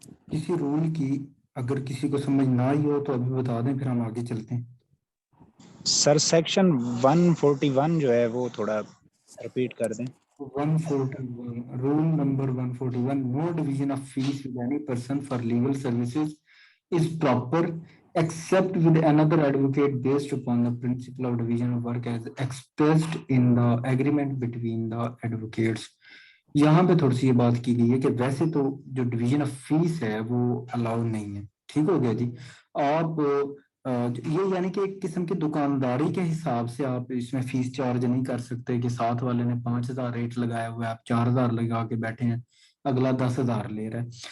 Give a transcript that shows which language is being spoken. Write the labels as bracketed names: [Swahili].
[Hindi] किसी रूल की अगर किसी को समझ ना आई हो तो अभी बता दें, फिर हम आगे चलते हैं। सर सेक्शन 141 जो है वो थोड़ा रिपीट कर दें। [English] 141, rule number 141, no division of fees with any person for legal services is proper except with another advocate based upon the principle of division of work as expressed in the agreement between the advocates। [Hindi] यहाँ पे थोड़ी सी ये बात की गई है कि वैसे तो जो डिवीजन ऑफ फीस है वो अलाउड नहीं है। ठीक हो गया जी। आप ये यानी कि एक किस्म की दुकानदारी के हिसाब से आप इसमें फीस चार्ज नहीं कर सकते कि साथ वाले ने 5,000 रेट लगाया हुआ है, आप 4,000 लगा के बैठे हैं, अगला 10,000 ले रहा है।